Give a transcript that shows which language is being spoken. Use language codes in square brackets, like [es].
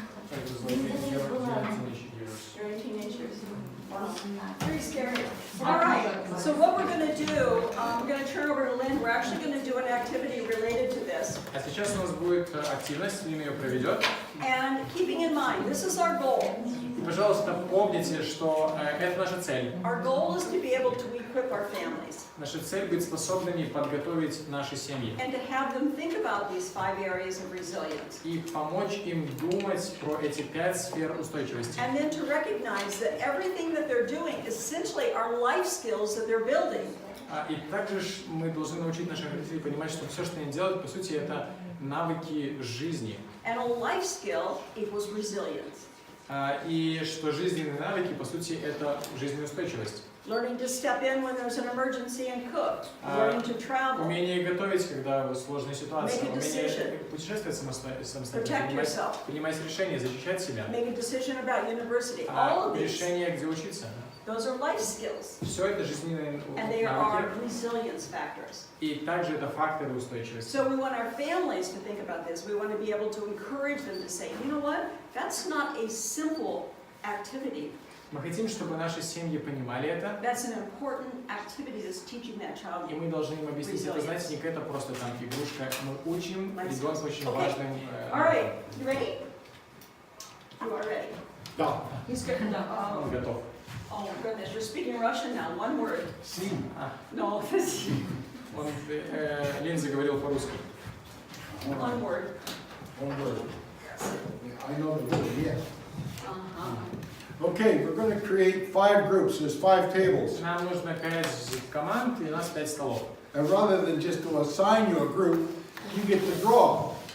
[en] It was like in your teenage years. You're in teenagers. Wow. 18. Pretty scary. All right, so what we're going to do, we're going to turn over to Lynn. We're actually going to do an activity related to this. [ru] А сейчас у нас будет активность, Лина ее проведет. [en] And keeping in mind, this is our goal. [ru] И, пожалуйста, помните, что это наша цель. [en] Our goal is to be able to equip our families [ru] Наша цель быть способными подготовить наши семьи [en] and to have them think about these 5 areas of resilience. [ru] и помочь им думать про эти 5 сфер устойчивости. [en] And then to recognize that everything that they're doing essentially are life skills that they're building. [ru] И также мы должны научить наших родителей понимать, что все, что они делают, по сути, это навыки жизни. [en] And a life skill equals resilience. [ru] И что жизненные навыки, по сути, это жизнеустойчивость. [en] Learning to step in when there's an emergency and cook. Learning to travel. [ru] Умение готовить, когда сложная ситуация. [en] Make a decision. [ru] Умение путешествовать самостоятельно. [en] Protect yourself. [ru] Принимать решения, защищать себя. [en] Make a decision about university. All of these, [ru] Решения, где учиться. [en] those are life skills. [ru] Все это жизненные [en] And they are [ru] навыки. [en] resilience factors. [ru] И также это факторы устойчивости. [en] So we want our families to think about this. We want to be able to encourage them to say, you know what? That's not a simple activity. [ru] Мы хотим, чтобы наши семьи понимали это, [en] That's an important activity that's teaching that child. [ru] и мы должны им объяснить, это, знаете, не какая-то просто там игрушка. Мы учим ребенка очень [en] Okay. [ru] важным [en] All right, you ready? You are ready. [ru] Да. [en] He's good. [ru] Он готов. [en] Oh my goodness, you're speaking Russian now. One word. No, [ru] Он, Линза говорил по-русски. [en] one word. One word. I know the word, yes. Uh-huh. Okay, we're going to create 5 groups. There's 5 tables. [ru] Нам нужно 5 команд, и у нас 5 столов. [en] And rather than just to assign you a group, you get to draw.